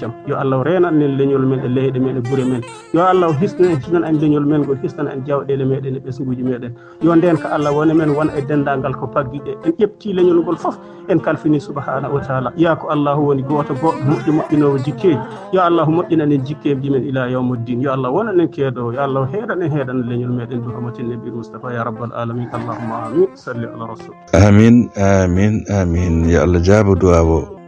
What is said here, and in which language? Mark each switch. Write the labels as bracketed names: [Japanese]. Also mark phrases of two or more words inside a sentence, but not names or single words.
[Fula] jaam yo Allah renan en leñol men e leyɗe men e gure men yo Allah hisnan en leñol men ngol hisnan en jawɗele meɗen e ɓesguji meɗen yo nden ka Allah woni men wona e dendagal ko paggiɗe en ƴefti leñol ngol fof en kalfini [Arabic] سبحانه وتعالى [Fula] ya ko Allahu woni goto goɗɗo moƴƴinowo jikkeji yo Allahu moƴƴinan en jikkeji men [Arabic] إلى يوم الدين [Fula] yo Allah wonan en keeɗo yo Allah heeɗan en heeɗan leñol meɗen [Arabic] برحمة النبي مصطفى يا رب العالمين اللهم آمين صل على رسول آمين يا الله [Fula] jaabo duwawo